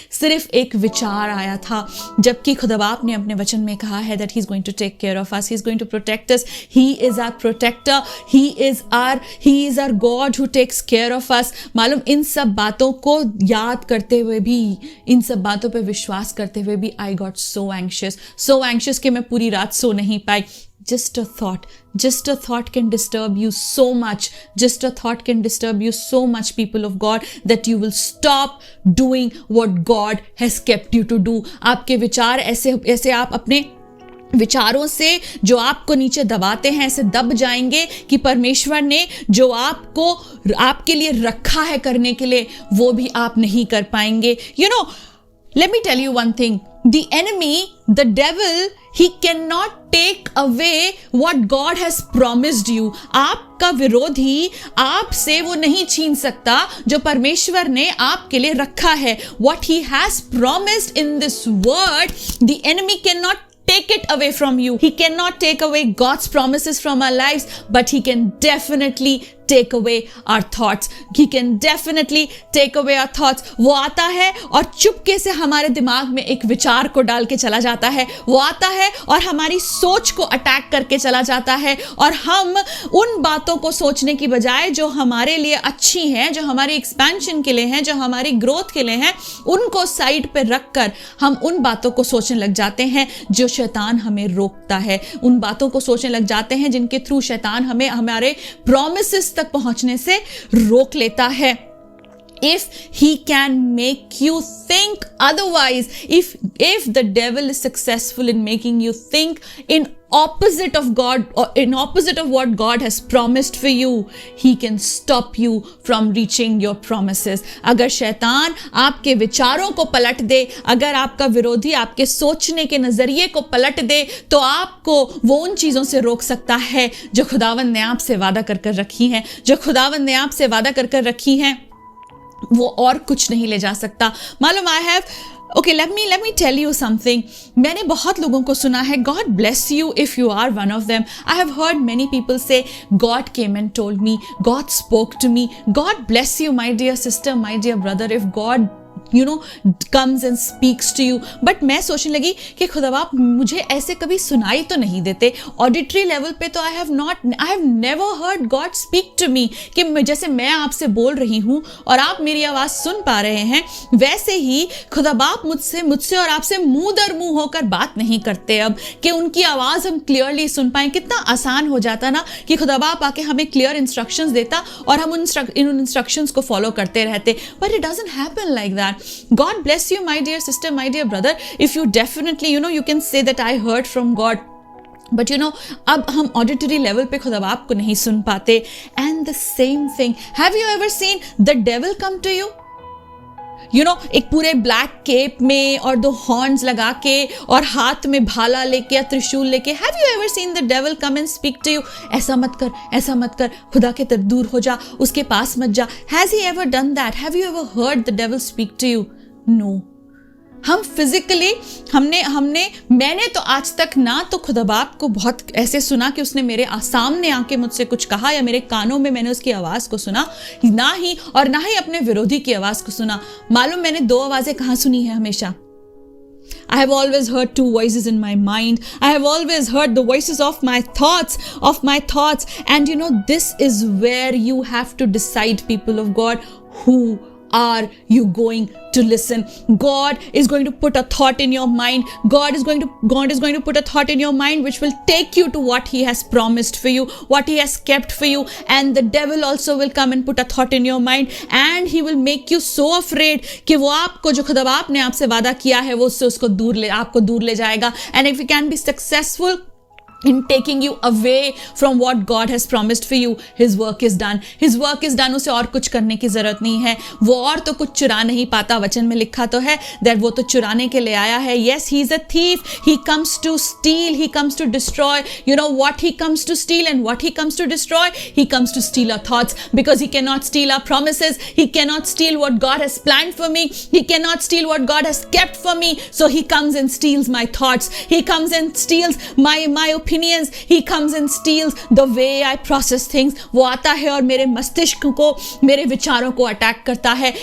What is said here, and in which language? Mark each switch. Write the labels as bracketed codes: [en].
[hi] सिर्फ एक विचार आया था, जबकि खुदाबाप ने अपने वचन में कहा है [en] That he is going to take care of us, he is going to protect us, he is our protector, he is our God who takes care of us. [hi] मालूम, इन सब बातों को याद करते हुए भी, इन सब बातों पर विश्वास करते हुए भी [en] I got so anxious [hi] कि मैं पूरी रात सो नहीं पाई. [en] Just a thought can disturb you so much. Just a thought can disturb you so much, people of God, that you will stop doing what God has kept you to do. [hi] आपके विचार ऐसे आप अपने विचारों से जो आपको नीचे दबाते हैं ऐसे दब जाएंगे कि परमेश्वर ने जो आपको आपके लिए रखा है करने के लिए, वो भी आप नहीं कर पाएंगे. [en] Let me tell you one thing. The enemy, the devil, he cannot take away what God has promised you. [hi] आपका विरोधी आपसे वो नहीं छीन सकता जो परमेश्वर ने आपके लिए रखा है. [en] What he has promised in this word, the enemy cannot take it away from you. He cannot take away God's promises from our lives, but he can definitely take away our thoughts. He can definitely take away our thoughts. [hi] वो आता है और चुपके से हमारे दिमाग में एक विचार को डाल के चला जाता है. वो आता है और हमारी सोच को अटैक करके चला जाता है और हम उन बातों को सोचने की बजाय जो हमारे लिए अच्छी हैं, जो हमारी एक्सपेंशन के लिए हैं, जो हमारी ग्रोथ के लिए हैं, उनको साइड पे रख कर हम उन बातों को सोचने लग जाते हैं जो शैतान हमें रोकता है. उन बातों को सोचने लग जाते हैं जिनके थ्रू शैतान हमें हमारे प्रॉमिसेस तक पहुंचने से रोक लेता है. [en] If he can make you think otherwise, if the devil is successful in making you think in opposite of God or in opposite of what God has promised for you, he can stop you from reaching your promises. [hi] अगर शैतान आपके विचारों को पलट दे, अगर आपका विरोधी आपके सोचने के नजरिए को पलट दे, तो आपको वो उन चीजों से रोक सकता है जो खुदावंद ने आपसे वादा कर रखी हैं, जो खुदावंद ने आपसे वादा कर रखी हैं, वो और कुछ नहीं ले जा सकता. [en] मालूम, Okay, let me tell you something. [hi] मैंने बहुत लोगों को सुना है, [en] God bless you if you are one of them. I have heard many people say, God came and told me, God spoke to me. God bless you, my dear sister, my dear brother, if God comes and speaks to you. [hi] But मैं सोचने लगी कि खुदाबाप मुझे ऐसे कभी सुनाई तो नहीं देते. [en] Auditory level पे तो I have never heard God speak to me. [hi] कि जैसे मैं आपसे बोल रही हूँ और आप मेरी आवाज़ सुन पा रहे हैं, वैसे ही खुदाबाप मुझसे और आपसे मुंह दर मुंह होकर बात नहीं करते अब, कि उनकी आवाज़ हम क्लियरली सुन पाएं. कितना आसान हो जाता ना कि खुदाबाप आके हमें क्लियर इंस्ट्रक्शंस देता और हम उन इंस्ट्रक्शंस को फॉलो करते रहते. [en] But it doesn't happen like that. God bless you, my dear sister, my dear brother, if you definitely, you can say that I heard from God. [hi] But अब हम auditory level पे खुदाबाप को नहीं सुन पाते. [en] And the same thing, have you ever seen the devil come to you? [hi] एक पूरे black cap में और 2 हॉर्न्स लगा के और हाथ में भाला लेके या त्रिशूल लेके. [en] Have you ever seen the devil come and speak to you? [hi] ऐसा मत कर, खुदा के तरफ दूर हो जा, उसके पास मत जा. [en] Has he ever done that? Have you ever heard the devil speak to you? No. [hi] हम फिजिकली मैंने तो आज तक ना तो खुदाबाप को बहुत ऐसे सुना कि उसने मेरे सामने आके मुझसे कुछ कहा या मेरे कानों में मैंने उसकी आवाज़ को सुना, ना ही अपने विरोधी की आवाज़ को सुना. मालूम, मैंने 2 आवाज़ें कहाँ सुनी है हमेशा? [en] I have always heard 2 voices in my mind. I have always heard the voices of my thoughts. And this is where you have to decide, people of God, who are you going to listen? God is going to put a thought in your mind. God is going to put a thought in your mind which will take you to what he has promised for you, what he has kept for you. And the devil also will come and put a thought in your mind, and he will make you so afraid [hi] कि वो आपको जो खुदा बाप ने आपसे वादा किया है वो उससे आपको दूर ले जाएगा. [en] And if you can be successful in taking you away from what God has promised for you, his work is done. His work is done. [hi] उसे और कुछ करने की जरूरत नहीं है. वो और तो कुछ चुरा नहीं पाता. वचन में लिखा तो है that वो तो चुराने के लिए आया है. [en] Yes, he is a thief. He comes to steal. He comes to destroy. You know what he comes to steal and what he comes to destroy? He comes to steal our thoughts, because he cannot steal our promises. He cannot steal what God has planned for me. He cannot steal what God has kept for me. So he comes and steals my thoughts. He comes and steals my opinions. He comes and steals the way I process things. [hi] वो आता है और मेरे मस्तिष्क को, मेरे विचारों को अटैक करता है.